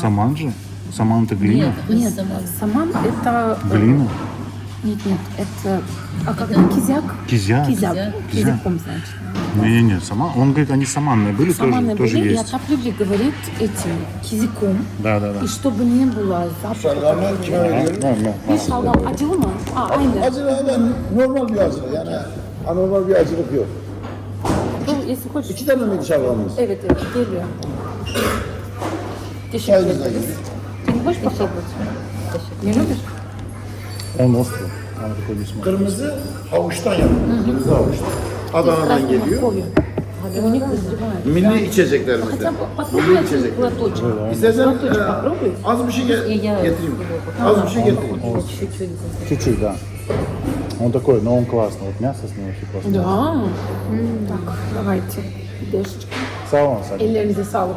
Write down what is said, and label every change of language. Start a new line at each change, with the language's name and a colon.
Russian: саман же? Саман это глина? Нет, саман это... Глина? Нет, это... А как это? Кизяк? Кизяк. Кизяком, значит. Не, саман. Он говорит, они саманные были, Саманы тоже были и есть. отапливали, говорит, этим кизиком. Да. И чтобы не было запаха.
Turkish: Şalgamlar kime veriyorum? Bir şalgam acılı mı? Aynı. Acılı ama normal bir acılı yani anormal bir acılık yok.
Russian: Ну, если хочешь.
Turkish: 2 tane miydi şalgamımız? Evet, geliyor. Teşekkür Çayınıza ederiz. girin.
Russian: Ты не хочешь попробовать? Не любишь? Он острый. Он такой не смотрит.
Turkish: Kırmızı havuçtan yapılıyor. Kırmızı havuçtan. Adana'dan geliyor.
Russian: И у них вызревает.
Turkish: Milli içeceklerimizde.
Russian: Хотя бы попробуй один глоточек.
Turkish: İstersen
Russian: Попробуй.
Turkish: az bir şey getireyim. Az bir şey getireyim.
Russian: Чуть-чуть. Чуть-чуть, да. Он такой, но он классный. Вот мясо с ним очень классно. Да. Так, давайте. Дешечка.
Turkish: Sağ olun sen. Ellerinize sağlık.